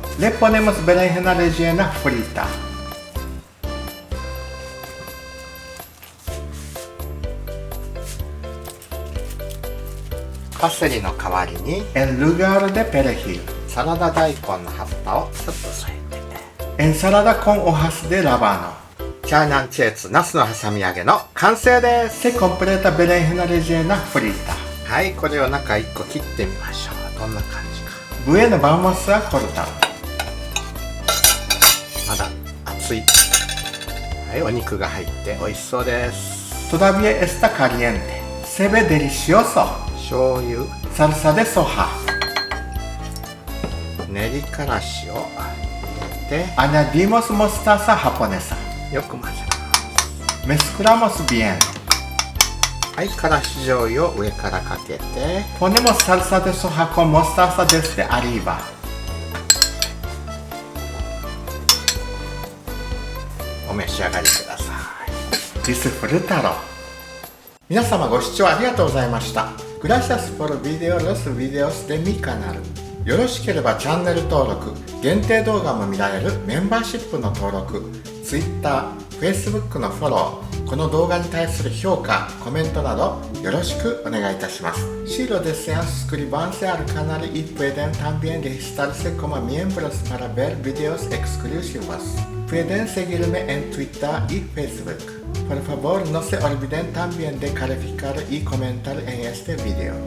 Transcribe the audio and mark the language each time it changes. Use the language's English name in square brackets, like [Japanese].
[Spanish] Le ponemos berenjena rellena frita. [Japanese] パセリの代わりに [Spanish] en lugar de perejil. [Japanese] サラダ大根の葉っぱをちょっと添えて [Spanish] Ensalada con hojas de rábano. [Japanese] チャーニャンチェーツナスの挟み揚げの完成です。 [Spanish] Se completa berenjena rellena frita. [Japanese] はい、これを中1個切ってみましょう。どんな感じか。 [Spanish] Bueno, vamos a cortar. [Japanese] まだ熱い。はい、お肉が入って美味しそうです。 [Spanish] Todavía está caliente. Se ve delicioso. [Japanese] 醤油、 [Spanish] Salsa de soja. [Japanese] 練りからしを入れて [Spanish] Añadimos mostaza japonesa. [Japanese] よく混ぜます。 [Spanish] Mezclamos bien. [Japanese] はい、からし醤油を上からかけて [Spanish] Ponemos salsa de soja con mostaza desde arriba. [Japanese] お召し上がりください。 [Spanish] Disfrútalo. [Japanese] 皆様ご視聴ありがとうございました。 [Spanish] Gracias por video los videos de mi canal。 [Japanese] よろしければチャンネル登録、限定動画も見られるメンバーシップの登録、Twitter、Facebook のフォロー、この動画に対する評価、コメントなどよろしくお願いいたします。 [Spanish] Si lo desean suscribirse al canal y pueden también registrarse como miembros para ver videos exclusivos. Pueden seguirme en Twitter y Facebook. Por favor, no se olviden también de calificar y comentar en este video.